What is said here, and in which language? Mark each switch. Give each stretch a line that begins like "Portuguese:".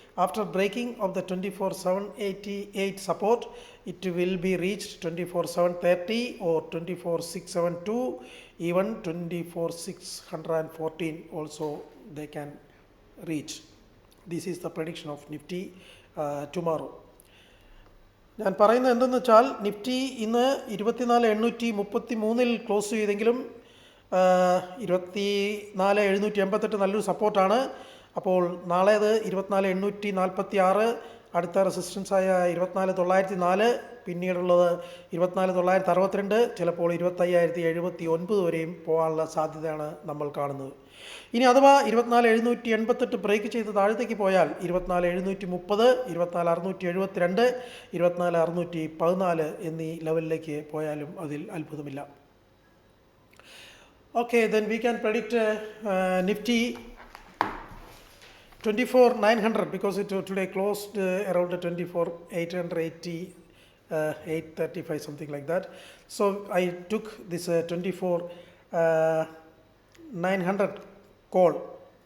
English: After breaking of the 24,788 support, it will be reached 24,730 or 24,672, even 24,614 also they can reach. This is the prediction of Nifty tomorrow.
Malayalam: ഞാൻ പറയുന്നത് എന്തെന്ന് വെച്ചാൽ Nifty ഇന്ന് 24,833 close ചെയ്തെങ്കിലും 24,788 നല്ലൊരു സപ്പോർട്ടാണ്. അപ്പോൾ നാളെ അത് 24,846, അടുത്ത റെസിസ്റ്റൻസായ 24,904, പിന്നീടുള്ളത് 24,962, ചിലപ്പോൾ 25,079 വരെയും പോകാനുള്ള സാധ്യതയാണ് നമ്മൾ കാണുന്നത്. ഇനി അഥവാ 24,788 ബ്രേക്ക് ചെയ്ത് താഴത്തേക്ക് പോയാൽ 24,730, 24,672, 24,614 എന്നീ ലെവലിലേക്ക് പോയാലും അതിൽ അത്ഭുതമില്ല.
English: Okay, then we can predict Nifty 24,900 because it today closed around 24,880, 835, something like that. So I took this 24,900 call.